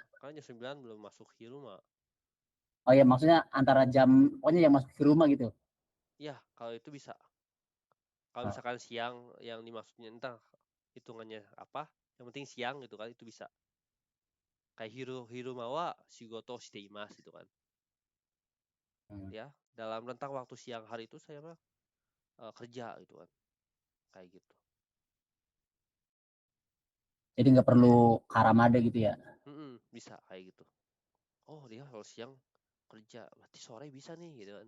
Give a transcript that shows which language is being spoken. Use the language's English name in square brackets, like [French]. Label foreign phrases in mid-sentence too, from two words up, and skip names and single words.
[Indonesian] Karena jam 9 belum masuk Hiruma. Oh ya, maksudnya antara jam pokoknya yang masuk Hiruma gitu. Ya, kalau itu bisa. Kalau Oh. misalkan siang yang dimaksudnya entah hitungannya apa, yang penting siang gitu kan, itu bisa. Kayak [Japanese] 昼間は仕事しています [Indonesian] gitu kan. Ya, dalam rentang waktu siang hari itu saya mah kerja gitu kan. Kayak gitu. Jadi nggak perlu Karamade gitu ya. Bisa kayak gitu. Oh, dia kalau siang kerja, berarti sore bisa nih gitu kan.